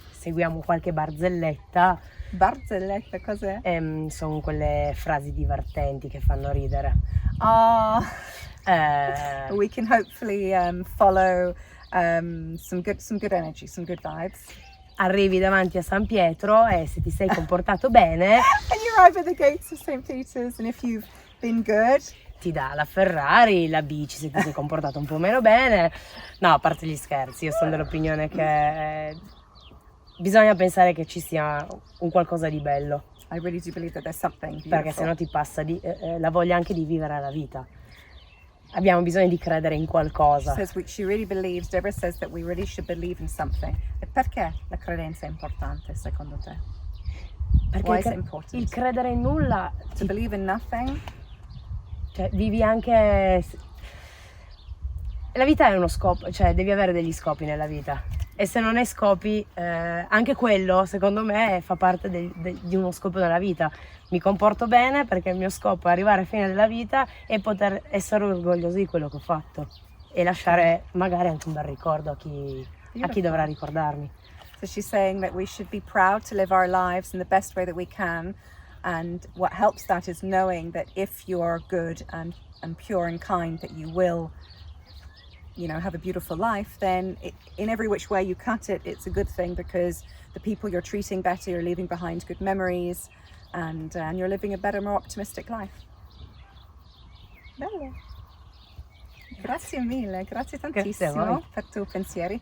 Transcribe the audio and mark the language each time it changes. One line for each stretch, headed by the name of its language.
Italian: seguiamo qualche barzelletta, barzelletta, cos'è? sono quelle frasi divertenti che fanno ridere. Ah, Eh,
English: we can hopefully follow some good energy, some good vibes.
Italian: arrivi davanti a San Pietro e se ti sei comportato bene
English: And you arrive at the gates of St. Peter's, and if you've been good,
Italian: ti dà la Ferrari, la bici se ti sei comportato un po' meno bene. No, a parte gli scherzi, io sono dell'opinione che bisogna pensare che ci sia un qualcosa di bello,
English: I really do believe that there's something beautiful.
Italian: perché sennò ti passa la voglia anche di vivere la vita. Abbiamo bisogno di credere in qualcosa.
English: She really believes, Deborah says that we really should believe in something.
Italian: E perché la credenza è importante secondo te? Perché
English: Why is it important?
Italian: il credere in nulla,
English: To believe in nothing?
Italian: cioè, vivi anche... La vita è uno scopo, cioè devi avere degli scopi nella vita. E se non hai scopi, anche quello, secondo me, fa parte di uno scopo della vita. Mi comporto bene perché il mio scopo è arrivare a fine della vita e poter essere orgoglioso di quello che ho fatto. E lasciare magari anche un bel ricordo a chi dovrà ricordarmi.
English: So she's saying that we should be proud to live our lives in the best way that we can. And what helps that is knowing that if you are good and pure and kind, that you will you know, have a beautiful life, then in every which way you cut it, it's a good thing, because the people you're treating better, you're leaving behind good memories, and you're living a better, more optimistic life.
Italian: Bello. Grazie mille, grazie tantissimo per i tuoi pensieri.